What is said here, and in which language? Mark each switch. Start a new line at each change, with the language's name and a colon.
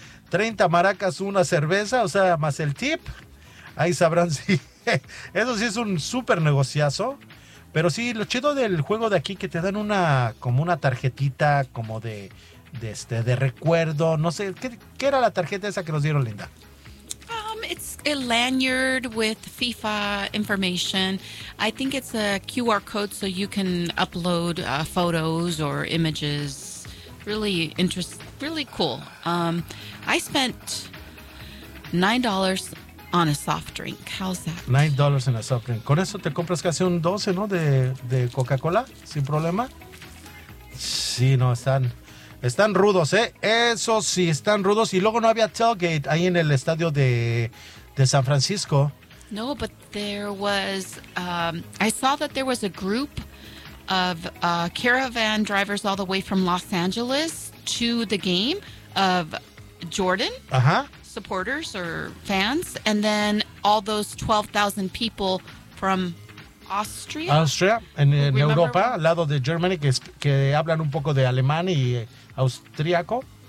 Spanish: 30 maracas, una cerveza, o sea, más el tip. Ahí sabrán si. Eso sí es un súper negociazo. Pero sí, lo chido del juego de aquí, que te dan una como una tarjetita como de recuerdo. No sé, ¿qué era la tarjeta esa que nos dieron, Linda?
English: It's a lanyard with FIFA information. I think it's a QR code so you can upload photos or images. Really interesting. Really cool. I spent $9 on a soft drink. How's that? $9 in a soft drink.
Spanish: Con eso te compras casi un 12, ¿no? De Coca-Cola, sin problema. Sí, no, están rudos, ¿eh? Eso sí, están rudos. Y luego no había tailgate ahí en el estadio de San Francisco.
English: No, but there was, I saw that there was a group of caravan drivers all the way from Los Angeles to the game of Jordan. Uh-huh. Supporters or fans, and then all those 12,000 people from Austria,
Spanish: en Europa, al lado de Germany, que hablan un poco de alemán y austriaco.